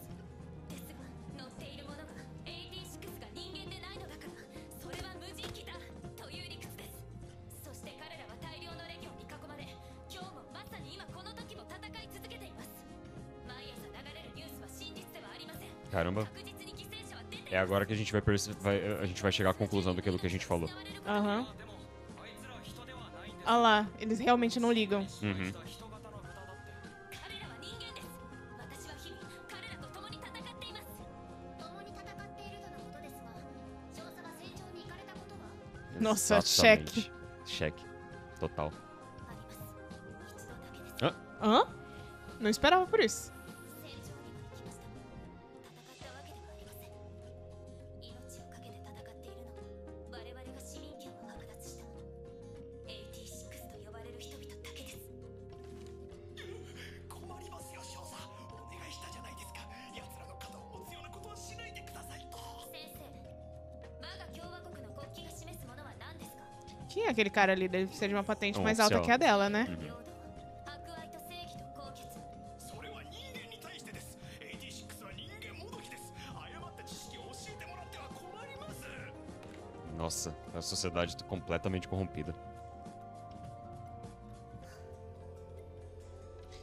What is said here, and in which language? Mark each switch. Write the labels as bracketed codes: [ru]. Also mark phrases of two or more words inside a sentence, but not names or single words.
[ja] ですが載っているものが86が人間でないのだからそれは無人機だという理屈です。そして彼らは大量のレギオンに囲まれ今日もまさに今この時も戦い続けています。毎朝流れるニュースは真実ではありません。 [pt] Caramba. [ja] 確実に犠牲者は出てい [pt] É [ja] ます。 [pt] agora que a gente a gente vai chegar à conclusão daquilo que a gente falou. Aham. Olha lá, eles realmente não ligam. Uhum. [ja] 彼らは人間です。私は日々彼らと共に戦っています。共に戦っているとのことですが、少佐が戦場に行かれたことは [pt] Nossa, Exatamente. Cheque. Total. [ja] あります。一度だけです。 [pt] Hã? Não esperava por isso. [ja] 戦場にまで来ました。戦ったわけではありません。命を懸けて戦っているのは我々が市民権を剥奪した86と呼ばれる人々だけです。困りますよ少佐お願いしたじゃないですか奴らの肩を持つようなことはしないでくださいと先生、我が共和国の国旗が示すものは何ですか？ [pt] Quem é aquele cara ali? Deve ser de uma patente Um mais alta oficial. que a dela, né? [ja] 平等、博愛と正義と高潔。それは人間に対してです86は人間もどきです誤った知識を教えてもらっては困ります [pt] Nossa, a sociedade tá completamente corrompida.